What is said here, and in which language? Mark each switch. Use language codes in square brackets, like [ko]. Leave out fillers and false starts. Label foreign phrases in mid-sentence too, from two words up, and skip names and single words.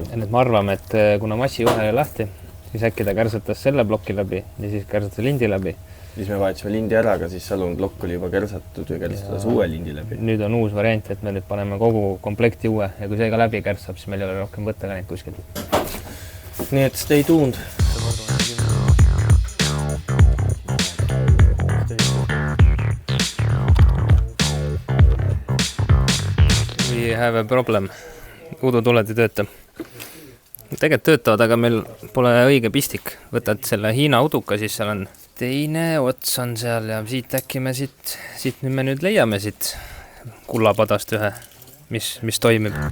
[et] Ja nüüd me arvame, et kuna massijuhe oli lahti, siis äkki ta kärsatas selle ploki läbi ja siis kärsatas lindi läbi. Siis me vahetasime lindi ära, aga siis alune plokk oli juba kärsatud ja kärsatas uue lindi läbi. Nüüd on uus variant, et me nüüd paneme kogu komplekti uue ja kui see ka läbi kärsab, siis meil ei ole rohkem võtta ka neid kuskilt. Nii et [en] stay tuned. We have a problem. [et] Udutuled ei tööta. Tegelikult töötavad, aga meil pole õige pistik. Võtad selle Hiina uduka, siis seal on teine ots on seal ja siit äkki me siit nüüd me nüüd leiame siit kullapadast ühe, mis toimib.